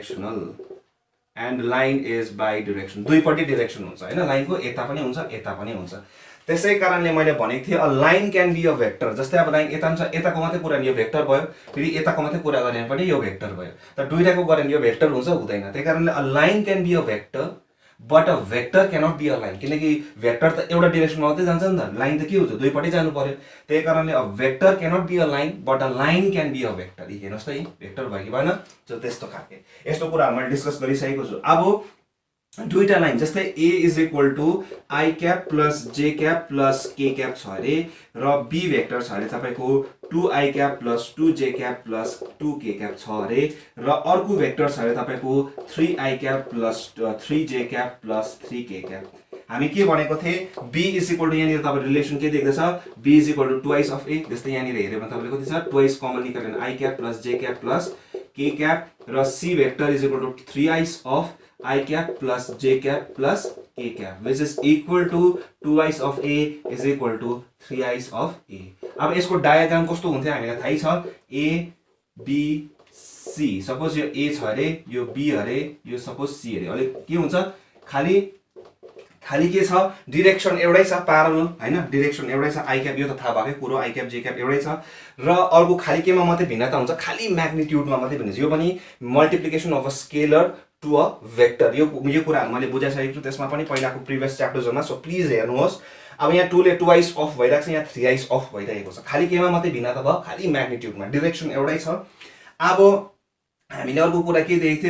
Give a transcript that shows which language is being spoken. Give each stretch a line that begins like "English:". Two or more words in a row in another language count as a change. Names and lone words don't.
Nepali: डाइरेक्सन दुईपट्टि डाइरेक्सन हुन्छ हैन लाइनको यता पनि हुन्छ त्यसै कारणले मैले भनेको थिए
English: a line can be a vector
Nepali: जस्तै अब लाइन यता छ यताको मात्रै कुरा नि यो भेक्टर भयो फेरि यताको मात्रै कुरा गर्ने पनि यो भेक्टर भयो त दुईटाको गरे नि यो भेक्टर हुन्छ हुँदैन त्यही कारणले
English: a line can be a vector but a vector cannot be a
Nepali: लाइन किनकि भेक्टर त एउटा डाइरेक्सनमा मात्रै जान्छ नि त लाइन त के हुन्छ दुईपट्टि जानु पर्यो त्यही कारणले
English: a vector cannot be a line but a line can be a vector
Nepali: हेर्नुस् त भेक्टर भयो कि भएन त्यस्तो खालके यस्तो कुराहरु मैले डिस्कस गरिसकेको छु अब दुईटा लाइन जस्तै
English: a is equal to i cap plus j cap plus k cap
Nepali: छ अरे र b भेक्टर छ अरे तपाईको
English: 2i cap plus 2j cap plus 2k cap
Nepali: छ अरे र अर्को भेक्टर छ अरे तपाईको
English: 3i cap plus 3j cap plus 3k cap
Nepali: हामी के भनेको थिए
English: b is equal to
Nepali: यहाँनिर तपाईले रिलेसन के देख्दैछ b
English: is equal to twice of a
Nepali: जस्तै यहाँनिर हेर्यो भने तपाईले कति छ ट्वाइस कमन निकाल्यो भने
English: i cap plus j cap plus k cap
Nepali: र
English: c vector is equal to 3i of I cap plus j cap plus k cap which is equal to 2i's of a
Nepali: is equal to 3i's of a अब यसको डायग्राम कस्तो हुन्थ्यो हामीलाई थाहै छ a b c सपोज यो a छ अरे यो b अरे यो सपोज c अरे अहिले के हुन्छ खाली के छ डाइरेक्सन एउटै छ प्यारलल हैन डाइरेक्सन एउटै छ i cap यो त थाहा भएकै कुरो
English: i cap j cap
Nepali: एउटै छ र अर्को खाली केमा मात्रै भिन्नता हुन्छ खाली म्याग्निट्युडमा मात्रै भिन्नता यो पनि
English: multiplication of a scalar to a vector
Nepali: यो कुराहरु मैले बुझाइसकेको छु त्यसमा पनि पहिलाको प्रिभियस च्याप्टर्सहरुमा
English: so please
Nepali: हेर्नुहोस् अब यहाँ 2 ले
English: 2i of
Nepali: भइराछ यहाँ
English: 3i of
Nepali: भइरहेको छ खाली केमा मात्रै भिन्नता भयो खाली म्याग्निट्युडमा डाइरेक्सन एउटै छ अब हामीले अर्को कुरा के देखेको